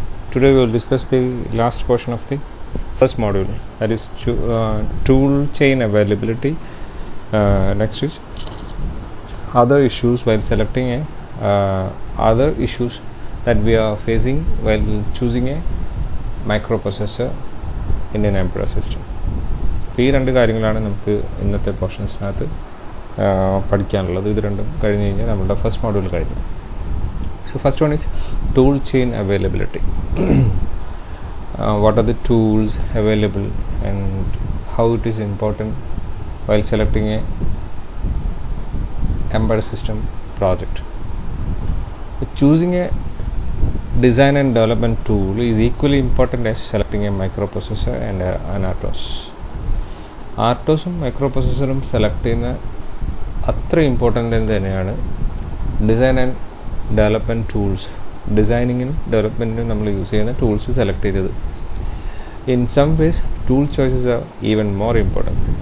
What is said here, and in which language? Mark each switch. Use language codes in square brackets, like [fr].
[en] Today we will discuss the last portion of the first module, that is tool chain availability. Next is other issues while selecting other issues that we are facing while choosing a microprocessor in an embedded system. [ml] അപ്പോൾ ഈ രണ്ട് കാര്യങ്ങളാണ് നമുക്ക് ഇന്നത്തെ പോർഷൻസിനകത്ത് പഠിക്കാനുള്ളത്. ഇത് രണ്ടും കഴിഞ്ഞ് കഴിഞ്ഞാൽ നമ്മളുടെ ഫസ്റ്റ് മോഡ്യൂൾ കഴിഞ്ഞു. [en] So first one is tool chain availability. What are the tools available and how it is important while selecting a embedded system project. Choosing a design and development tool is equally important as selecting a microprocessor and an RTOS. [ml] RTOSും മൈക്രോപ്രൊസസ്സറും select ചെയ്യുന്ന അത്ര important തന്നെയാണ് design and development tools. ഡിസൈനിങ്ങിനും ഡെവലപ്മെൻറ്റിനും നമ്മൾ use ചെയ്യുന്ന tools select ചെയ്തത്. [en] In some ways tool choices are even more important.